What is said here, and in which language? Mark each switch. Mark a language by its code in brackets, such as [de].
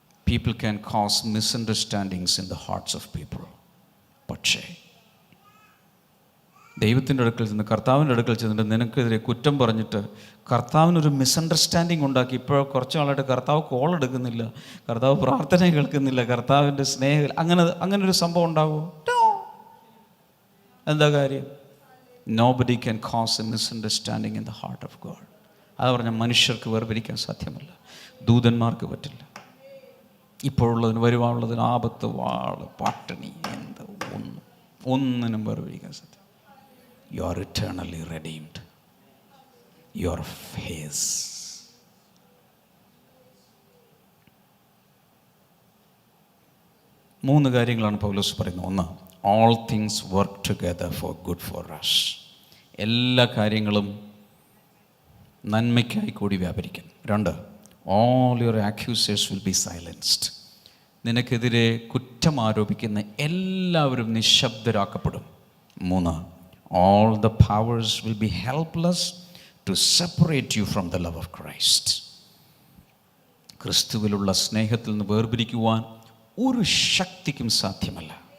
[en] People can cause misunderstandings in the hearts of people. [ml] പക്ഷേ ദൈവത്തിൻ്റെ അടുക്കൽ ചെന്ന്, കർത്താവിൻ്റെ അടുക്കൽ ചെന്നിട്ട് നിനക്കെതിരെ കുറ്റം പറഞ്ഞിട്ട് കർത്താവിനൊരു മിസ്അണ്ടർസ്റ്റാൻഡിങ് ഉണ്ടാക്കി. ഇപ്പോൾ കുറച്ച് നാളായിട്ട് കർത്താവ് കോൾ എടുക്കുന്നില്ല, കർത്താവ് പ്രാർത്ഥന കേൾക്കുന്നില്ല, കർത്താവിൻ്റെ സ്നേഹം, അങ്ങനെ ഒരു സംഭവം ഉണ്ടാവുമോ? എന്താ കാര്യം? [en] Nobody can cause a misunderstanding in the heart of God. [ml] അത് പറഞ്ഞാൽ മനുഷ്യർക്ക് വേർപിരിക്കാൻ സാധ്യമല്ല, ദൂതന്മാർക്ക് പറ്റില്ല. ഇപ്പോഴുള്ളതിന് വരുവാനുള്ളതിന് ആപത്ത്, വാള്, പട്ടിണി, എന്താ ഒന്നിനും വേർപിരിക്കാൻ സാധ്യമല്ല. [en] You are eternally redeemed. You are His. [ml] മൂന്ന് കാര്യങ്ങളാണ് പൗലോസ് പറയുന്നത്. ഒന്ന്, [en] all things work together for good for us. [ml] എല്ലാ കാര്യങ്ങളും നന്മയ്ക്കായി കൂടി വ്യാപരിക്കും. [en] 2, all your accusers will be silenced. [ml] നിനക്കെതിരെ കുറ്റം ആരോപിക്കുന്ന എല്ലാവരും നിശബ്ദരാക്കപ്പെടും. [en] 3, all the powers will be helpless to separate you from the love of Christ. [ml] ക്രിസ്തുവിലുള്ള സ്നേഹത്തിൽ നിന്ന് വേർപിരിക്കുവാൻ ഒരു ശക്തിക്കും സാധ്യമല്ല.